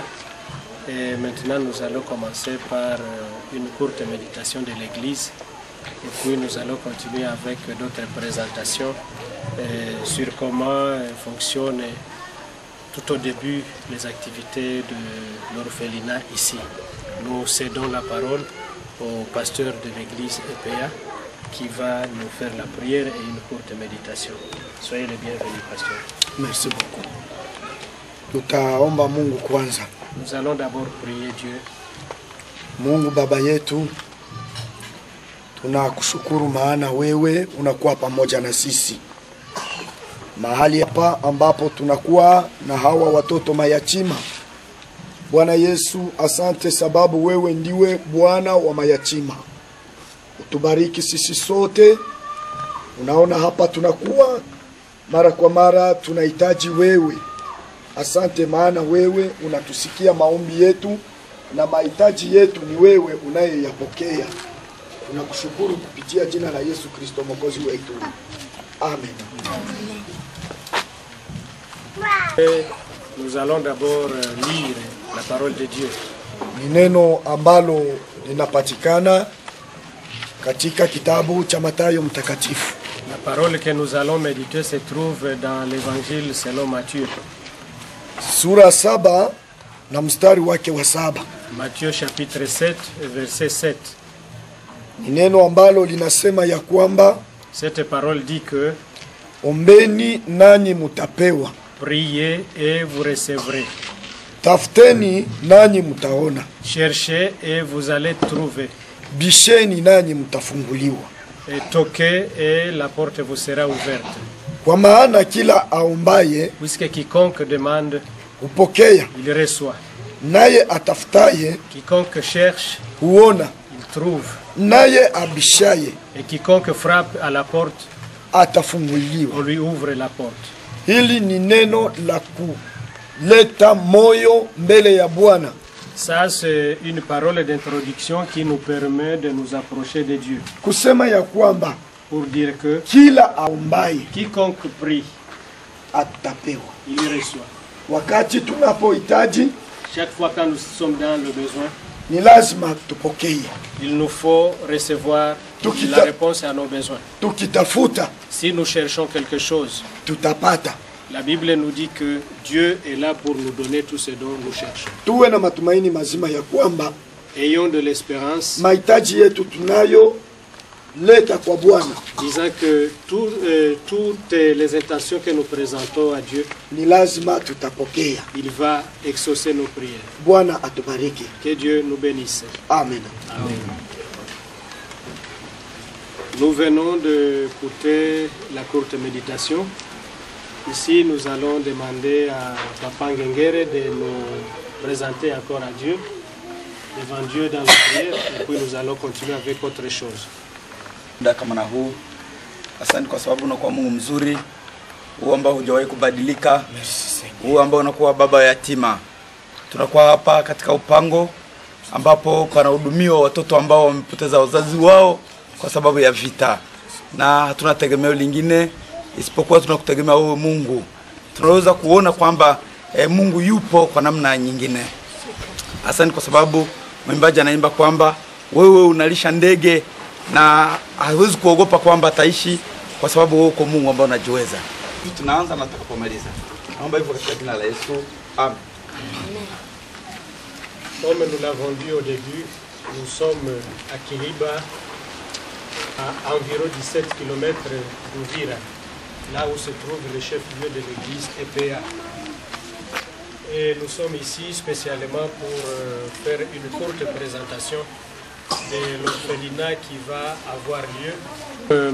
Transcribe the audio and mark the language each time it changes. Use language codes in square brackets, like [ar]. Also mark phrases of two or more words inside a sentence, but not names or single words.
[fr] Et maintenant nous allons commencer par une courte méditation de l'église, et puis nous allons continuer avec d'autres présentations sur comment fonctionnent tout au début les activités de l'orphelinat ici. Nous cédons la parole au pasteur de l'église EPA, qui va nous faire la prière et une courte méditation. Soyez les bienvenus, pasteur. Merci beaucoup. [sw] Tutaomba Mungu kwanza. [fr] Nous allons d'abord prier Dieu. [sw] Mungu Baba yetu, tunakushukuru maana wewe unakuwa pamoja na sisi. Mahali hapa ambapo tunakuwa na hawa watoto mayatima. Bwana Yesu, asante sababu wewe ndiwe Bwana wa mayatima. Utubariki sisi sote. Unaona hapa tunakuwa mara kwa mara tunahitaji wewe. Asante maana wewe unatusikia maombi yetu, na mahitaji yetu ni wewe unayeyapokea. Tunakushukuru kupitia jina la Yesu Kristo Mwokozi wetu. Amen. [fr] Nous allons d'abord lire la parole de Dieu. [sw] Ni neno ambalo linapatikana katika kitabu cha Mathayo mtakatifu. [fr] La parole que nous allons méditer se trouve dans l'évangile selon Matthieu. [sw] Sura 7 na mstari wake wa 7. [fr] Matthieu chapitre 7 verset 7. [sw] Ni neno ambalo linasema ya kwamba [fr] cette parole dit que [sw] ombeni nanyi mutapewa, [fr] priez et vous recevrez, [sw] tafuteni nanyi mutaona, [fr] cherchez et vous allez trouver, [sw] bisheni nanyi mtafunguliwa, [fr] et toquez et la porte vous sera ouverte. [sw] Kwa maana kila aombaye, [fr] puisque quiconque demande [sw] upokea, [fr] il reçoit, [sw] naye atafutaye, [fr] quiconque cherche [sw] huona, [fr] il trouve, [sw] naye abishaye, [fr] et quiconque frappe à la porte, [sw] atafunguliwa. [fr] on lui ouvre la porte. [sw] Hili ni neno la kuleta moyo mbele ya Bwana. [fr] Ça, c'est une parole d'introduction qui nous permet de nous approcher de Dieu. [sw] Kusema ya kwamba, [fr] pour dire que [sw] kila aombaye, [fr] quiconque prie, [sw] atapewa. [fr] il reçoit. [sw] Wakati tunapohitaji, [fr] chaque fois quand nous sommes dans le besoin, [sw] ni lazima tupokee. [fr] Il nous faut recevoir la réponse à nos besoins. [sw] Tukitafuta, [fr] si nous cherchons quelque chose, [sw] tutapata. [fr] La Bible nous dit que Dieu est là pour nous donner tout ce dont nous cherchons. [sw] Tuwe na matumaini mazima ya kwamba, [fr] ayons de l'espérance, [sw] mahitaji yetu tunayo leta kwa Bwana, [fr] disant que toutes les intentions que nous présentons à Dieu, [sw] ni lazima tutapokea. [fr] Il va exaucer nos prières. [sw] Bwana atubariki. [fr] Que Dieu nous bénisse. Amen. Amen. Nous venons d'écouter la courte méditation. Ici, nous allons demander à Papa Ngengere de nous présenter encore à Dieu, devant Dieu dans la prière, et puis nous allons continuer avec autre chose. [sw] Asante kwa sababu unakuwa Mungu mzuri, wewe ambao hujawahi kubadilika, wewe ambao unakuwa baba yatima. Tunakuwa hapa katika upango ambapo panahudumiwa watoto ambao wamepoteza wazazi wao kwa sababu ya vita. Na hatuna tegemeo lingine isipokuwa tunakutegemea wewe Mungu. Tunaweza kuona kwamba Mungu yupo kwa namna nyingine. Asante kwa sababu mwimbaji anaimba kwamba wewe unalisha ndege na hawezi kuogopa kwamba ataishi kwa sababu wewe uko Mungu ambaye unajiweza. Tunaanza na tutakapomaliza. Naomba hivyo katika jina la Yesu. Amen. [fr] Comme nous l'avons dit au début, nous sommes à Kiliba, à environ 17 km d'Uvira, là où se trouve le chef-lieu de l'église EPA. Et nous sommes ici spécialement pour faire une courte présentation de l'orphelinat qui va avoir lieu.